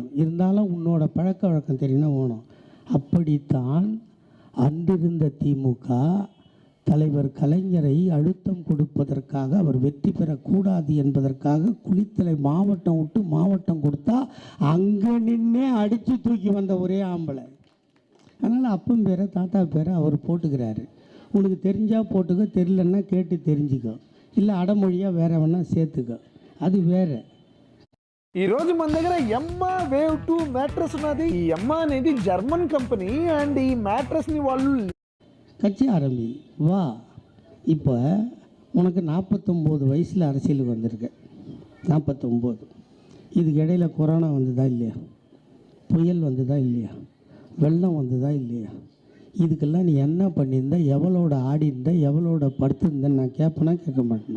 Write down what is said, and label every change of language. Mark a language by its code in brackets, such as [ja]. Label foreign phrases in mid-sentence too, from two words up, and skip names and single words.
[ta] இருந்தாலும் உன்னோட பழக்க வழக்கம் தெரியும்னா வேணும். அப்படித்தான் அன்றிருந்த திமுக தலைவர் கலைஞரை அழுத்தம் கொடுப்பதற்காக, அவர் வெற்றி பெறக்கூடாது என்பதற்காக குளித்தலை மாவட்டம் விட்டு மாவட்டம் கொடுத்தா அங்கே நின்னே அடித்து தூக்கி வந்த ஒரே ஆம்பளை. அதனால் அப்பன் பேரை தாத்தா பேரை அவர் போட்டுக்கிறாரு. உனக்கு தெரிஞ்சால் போட்டுக்க, தெரியலன்னா கேட்டு தெரிஞ்சுக்கோ, இல்லை அடமொழியாக வேற வேணா சேர்த்துக்கோ, அது வேறு. [te] ఈరోజు మన దగ్గర ఎమ్మా వేవ్ 2 మ్యాట్రెస్ ఉన్నది. ఈ ఎమ్మా అనేది [en] German company and [te] ఈ మ్యాట్రెస్ని వాళ్ళు [ta] கட்சி ஆரம்பி வா. இப்போ உனக்கு 49 வயசில் அரசியலுக்கு வந்திருக்க. 49. இதுக்கு இடையில கொரோனா வந்ததா இல்லையா? புயல் வந்ததா இல்லையா? வெள்ளம் வந்ததா இல்லையா? இதுக்கெல்லாம் நீ என்ன பண்ணியிருந்த, எவ்வளோட ஆடி இருந்த, எவ்வளோட படுத்திருந்தேன்னு நான் கேட்பேனா கேட்க மாட்டேனா?